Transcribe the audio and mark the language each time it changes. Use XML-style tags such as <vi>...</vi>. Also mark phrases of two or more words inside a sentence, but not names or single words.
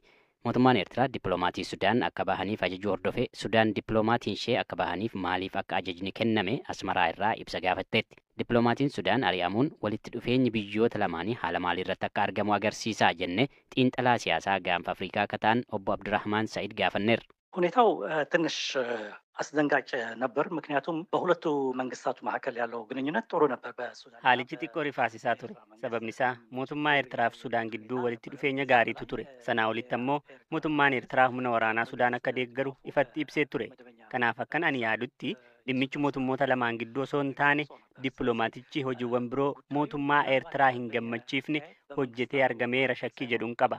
<om>Mootummaan Eertiraa dippiloomatii Sudaan akka bahaniif ajajuu hordofee Sudaan dippiloomatiin ishee akka bahaniif maaliif akka ajajni kenname Asmaraa irraa ibsa gaafatteetti. Dippiloomatiin Sudaan ari'amuun walitti dhufeenyi biyyoota lamaanii haala maaliirratti akka argamu agarsiisaa jenne xiinxalaa siyaasaa gaanfa Afrikaa akka ta'an obbo Abdurrahmaan Sa'id gaafanneerra.</om> <am>ሁኔታው ትንሽ አስደንጋጭ ነበር። ምክንያቱም በሁለቱ መንግስታቱ መካከል ያለው ግንኙነት ጥሩ ነበር። በሱዳን</am> <om>haalichi xiqqoo rifaasisaa ture. Sababni isaa mootummaa Eertiraa fi Sudaan gidduu walitti dhufeenya gaariitu ture. Sanaa olitti ammoo mootummaan Eertiraa humna waraanaa Sudaan akka deeggaru ifatti ibsee ture. Kanaaf akkan ani yaadutti dhimmichi mootummoota lamaan gidduu osoo hin taane dippiloomaatichi hojiiwwan biroo mootummaa Eertiraa hin gammachiifne hojjetee argameera shakkii jedhuun qaba.</om>